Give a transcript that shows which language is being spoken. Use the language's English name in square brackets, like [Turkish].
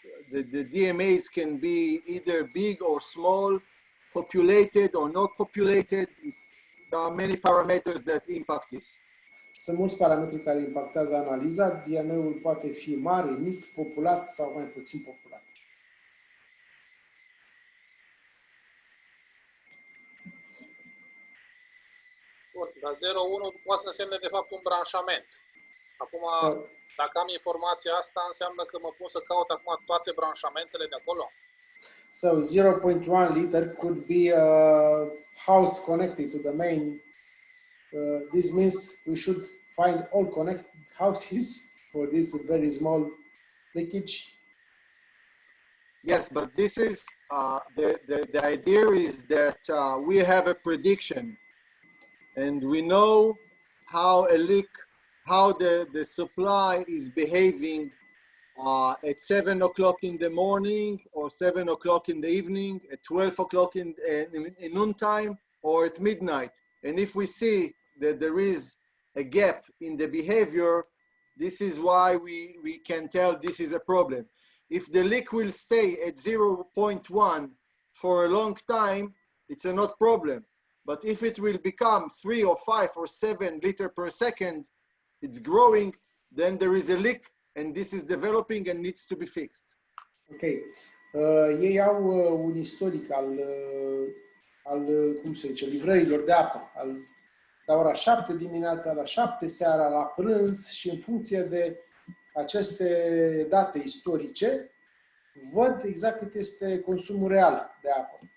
[English] The DMAs can be either big or small, populated or not populated. There are many parameters that impact this. [Romanian] Sunt mulți parametri care impactează analiza. DMA-ul poate fi mare, mic, populat sau mai puțin populat. Bun, dar 0,1 poate să însemne de fapt un branșament. Acum, dacă am informația asta, înseamnă că mă pun să caut acum toate branșamentele de acolo? [English] So 0.1 liter could be a house connected to the main. This means we should find all connected houses for this very small leakage. Yes, but this is the idea is that we have a prediction, and we know how the supply is behaving at 7 o'clock in the morning, or 7 o'clock in the evening, at 12 o'clock in noontime, or at midnight. And if we see that there is a gap in the behavior, this is why we can tell this is a problem. If the leak will stay at 0.1 for a long time, it's a not problem. But if it will become 3 or 5 or 7 liter per second, it's growing, then there is a leak, and this is developing and needs to be fixed. Okay. [Romanian] Ei au un istoric al cum se zice, livrărilor de apă, la ora 7 dimineața, la 7 seara, la prânz, și în funcție de aceste date istorice, văd exact cât este consumul real de apă.